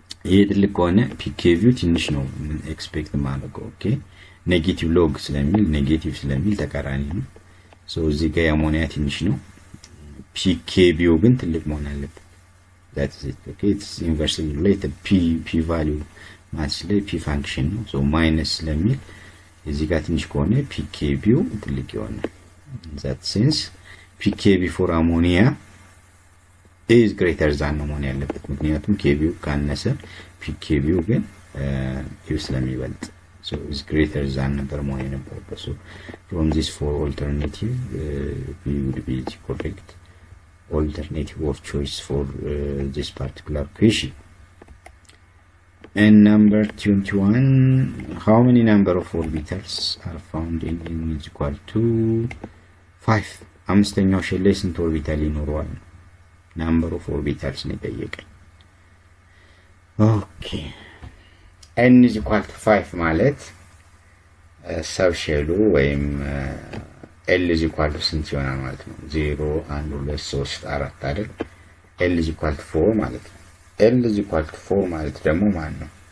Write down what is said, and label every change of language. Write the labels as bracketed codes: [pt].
[am] ይሄ ትልቅ ከሆነ ፒኬቪው ትንሽ ነው ኤክስፔክት ማድረገው። ኦኬ ኔጌቲቭ ሎግ ስለሚል ተቃራኒ ነው። ሶ እዚህ ጋር የአሞኒያ ትንሽ ነው፣ ፒኬቪው ግን ትልቅ መሆን አለበት። [en] that is it. Okay, it's inversely related. [am] p value ማለት ላይ p function ነው። so minus ስለሚል እዚህ ጋር ትንሽ ከሆነ ፒኬቪው ትልቅ ይሆናል። that sense ፒኬቪ for ammonia is greater than ነው መሆን ያለበት፣ ምክንያቱም ኬቪው ካነሰ ፒኬቪው ግን ዩ ስለሚበልጥ so is greater than ነበር መሆን የነበረበት። [en] so from this four alternative we would be correct alternative of choice for this particular question. And number 21, how many number of orbitals are found in n is equal to 5? [am] አምስተኛው ሼል ላይ ስንት ኦርቢታል ይኖረዋል? number of orbitals ነው የጠየቀኝ። ኦኬ n is equal to 5 ማለት ሰብ ሼሉ ወይም L is equal to ስንት ይሆናል ማለት ነው? 0 1 2 3 4 አይደል? L is equal to 4 ማለት ነው። L is equal to 4 ማለት ደግሞ ማን ነው?